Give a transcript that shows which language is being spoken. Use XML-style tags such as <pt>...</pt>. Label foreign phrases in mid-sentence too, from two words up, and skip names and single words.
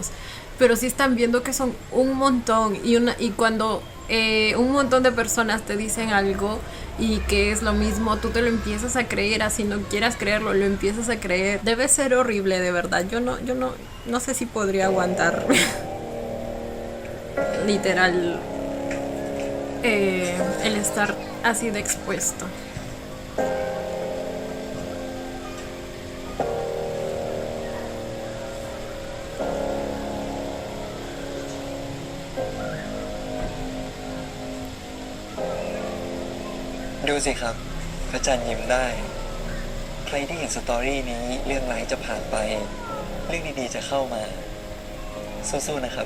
<es>Pero sí están viendo que son un montón y cuando un montón de personas te dicen algo y que es lo mismo, tú te lo empiezas a creer, así no quieras creerlo, lo empiezas a creer. Debe ser horrible, de verdad. Yo no sé si podría aguantar literal el estar así de expuesto.</es> <th>ๆ ดูสิครับ พระจันทร์ยิ้มได้ ใครที่เห็นสตอรี่นี้เรื่องร้ายจะผ่านไป เรื่องดีๆจะเข้ามา สู้ๆนะครับ</th>